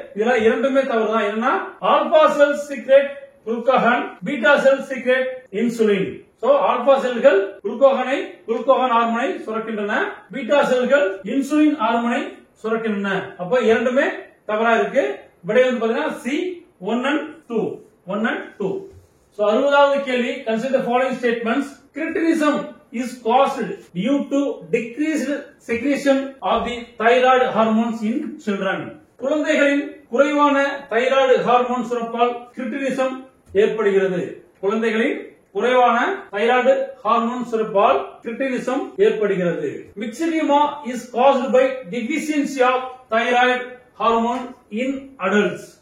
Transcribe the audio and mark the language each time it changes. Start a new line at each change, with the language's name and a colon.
Tamil: இதுல இரண்டுமே தவறுதான். என்னன்னா alpha cells
English: secrete glucagon,
Tamil: beta cells
English: secrete insulin.
Tamil: So alpha செல்கள் குளுக்கோகான் ஹார்மோனை சுரக்கின்றன. பீட்டா செல்கள் இன்சுலின் ஹார்மோனை சுரக்கின்றன. அப்ப இரண்டுமே தவறா இருக்கு. விடை வந்து பாத்தீங்கன்னா சி 1 and 2. 1 and 2. சோ 60வது கேள்வி.
English: Consider the following statements. Cretinism is caused due to decreased secretion of the thyroid hormones in children.
Tamil: குழந்தைகளின் குறைவான தைராய்டு ஹார்மோன் சுரப்பால் கிரிட்டினிசம் ஏற்படுகிறது. குழந்தைகளின் குறைவான தைராய்டு ஹார்மோன் சுரப்பால் கிரிட்டினிசம் ஏற்படுகிறது.
English: Myxoedema is caused by deficiency of thyroid hormone in adults.